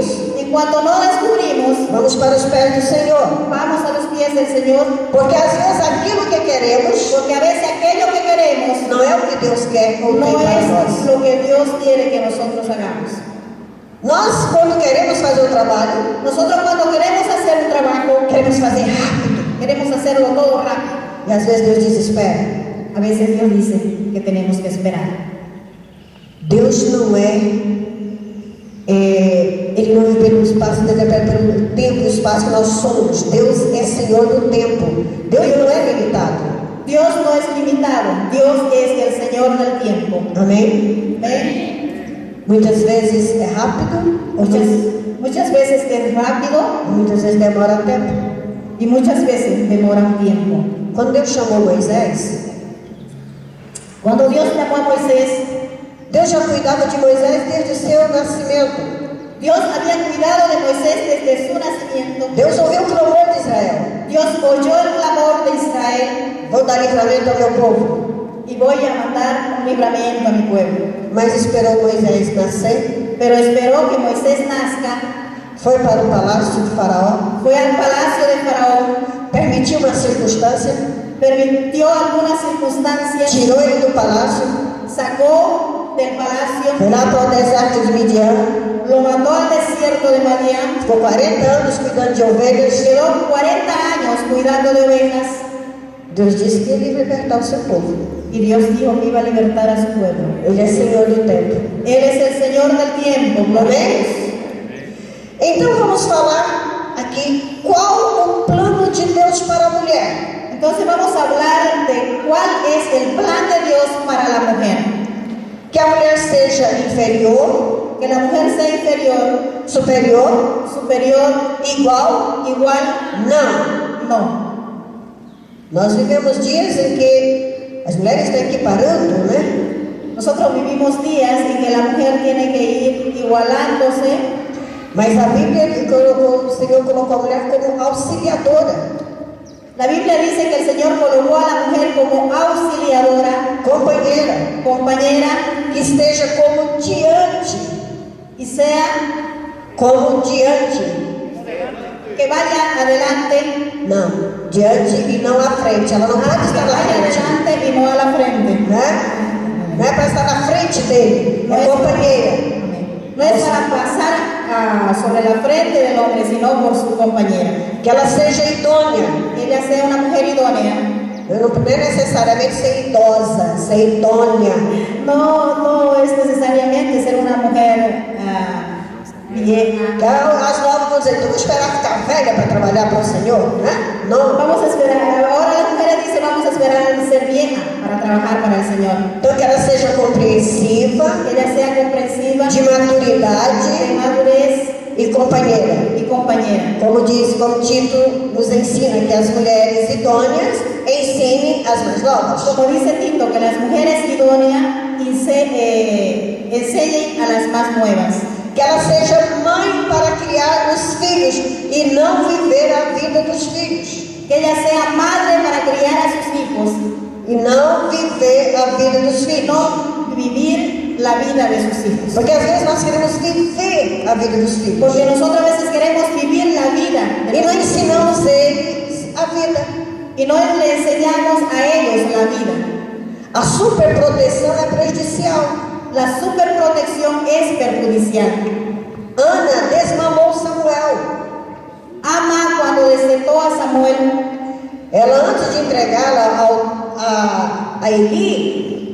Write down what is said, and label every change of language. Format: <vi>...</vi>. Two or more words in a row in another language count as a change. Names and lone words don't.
<es>Y cuando no descubrimos,</es> <pt>vamos para os pés do Senhor.</pt> <es>vamos a los pies del Señor,</es> <pt>Porque às vezes aquilo que queremos</pt> <es>porque a veces aquello que queremos</es> <pt>não é o que Deus quer ou tem</pt> <es>no</es> <pt>para nós.</pt> <es>es lo que Dios quiere que nosotros hagamos.</es> <pt>Nós, quando queremos fazer um trabalho,</pt> <es>Nosotros cuando queremos hacer un trabajo,</es> <pt>queremos fazer rápido.</pt> <es>queremos hacerlo todo rápido.</es> <pt>E às vezes Deus diz: espera.</pt> <es>A veces Dios dice que tenemos que esperar.</es> <pt>Deus não Ele não vive pelo espaço, pelo tempo e espaço que nós somos. Deus é Senhor do tempo. Deus não é limitado.</pt> <es>Dios no es limitado, Dios es el Señor del tiempo.</es> <pt>Amém?</pt> <es>¿Ven?</es> <pt>Muitas vezes é rápido,</pt> <es>Muchas veces es rápido</es> <pt>muitas vezes demora tempo.</pt> <es>y muchas veces demora un tiempo.</es> <pt>Quando Deus chamou Moisés,</pt> <es>Cuando Dios llamó a Moisés,</es> <pt>Deus já cuidava de Moisés desde o seu nascimento.</pt> <es>Dios había cuidado de Moisés desde su nacimiento.</es> <pt>Deus ouviu o clamor de Israel:</pt> <es>Dios oyó el clamor de Israel,</es> <pt>vou dar livramento ao meu povo.</pt> <es>y voy a mandar un libramiento a mi pueblo.</es> <pt>Mas esperou Moisés nascer,</pt> <es>Pero esperó que Moisés nazca,</es> <pt>foi para o palácio de Faraó,</pt> <es>fue al palacio de Faraón,</es> <pt>permitiu uma circunstância,</pt> <es>permitió algunas circunstancias,</es> <pt>tirou ele do palácio,</pt> <es>sacó del palacio,</es> <pt>foi lá para o deserto de Midian,</pt> <es>lo mandó al desierto de Madián,</es> <pt>ficou 40 anos cuidando de ovelhas.</pt> <es>quedó 40 años cuidando de ovejas,</es> <pt>Deus disse que ele ia libertar o seu povo.</pt> <es>y Dios dijo que iba a libertar a su pueblo.</es> <pt>Ele é Senhor do tempo.</pt> <es>Él es el Señor del tiempo, gloria a Dios.</es> <pt>Então vamos falar aqui qual o plano de Deus para a mulher.</pt> <es>Entonces vamos a hablar de cuál es el plan de Dios para la mujer.</es> <pt>Que a mulher seja inferior,</pt> <es>Que la mujer sea inferior,</es> <pt>superior,</pt> <es>superior,</es> <pt>igual,</pt> <es>igual,</es> <pt>não.</pt> <es>no.</es> <pt>Nós vivemos dias em que as mulheres estão equiparando, né?</pt> <es>Nosotros vivimos días en que la mujer tiene que ir igualándose</es> <pt>Mas a Bíblia colocou, o Senhor colocou a mulher como auxiliadora,</pt> <es>La Biblia dice que el Señor colocó a la mujer como auxiliadora,</es> <pt>companheira,</pt> <es>compañera,</es> <pt>que esteja como diante,</pt> <es>y sea</es> <pt>como diante,</pt> <es>que vaya adelante,</es> <pt>não, diante e não à frente. Ela não pode</pt> <es>que</es> <pt>estar na</pt> <es>vaya</es> <pt>frente,</pt> <es>adelante y no a la frente.</es> <pt>né? Não é para estar na frente dele, é companheira.</pt> <es>No es para pasar sobre la frente del hombre, sino por su compañera.</es> <pt>Que ela seja idônea.</pt> <es>Que ella sea una mujer idónea.</es> <pt>Não é necessariamente ser idosa, ser idônea.</pt> <es>No es necesariamente ser una mujer vieja.</es> <pt>As novas vão dizer, tu vai esperar ficar velha para trabalhar para o Senhor, né? Não.</pt> <es>Vamos a esperar, ahora las mujeres dicen vamos a esperar a ser vieja para trabajar para el Señor.</es> <pt>Então que ela seja compreensiva,</pt> <es>Que ella sea comprensiva,</es> <pt>de maturidade</pt> <es>de madurez</es> <pt>e companheira.</pt> <es>y compañera.</es> <pt>Como Tito nos ensina que as mulheres idôneas ensinem as mais novas.</pt> <es>Como dice Tito, que las mujeres idóneas enseñen a las más nuevas.</es> <pt>Que ela seja mãe para criar os filhos e não viver a vida dos filhos.</pt> <es>Que ella sea madre para criar a sus hijos,</es> <pt>E não viver a vida dos filhos.</pt> <es>no vivir la vida de sus hijos.</es> <pt>Porque às vezes nós queremos viver a vida dos filhos.</pt> <es>Porque nosotros a veces queremos vivir la vida de</es> <pt>E não</pt> <es>los hijos.</es> <pt>ensinamos eles a vida.</pt> <es>Y no le enseñamos a ellos la vida.</es> <pt>A superproteção é prejudicial.</pt> <es>La superprotección es perjudicial.</es> <pt>Ana desmamou Samuel.</pt> <es>Ama cuando destetó a Samuel,</es> <pt>Ela, antes de entregá-la a Eli,</pt>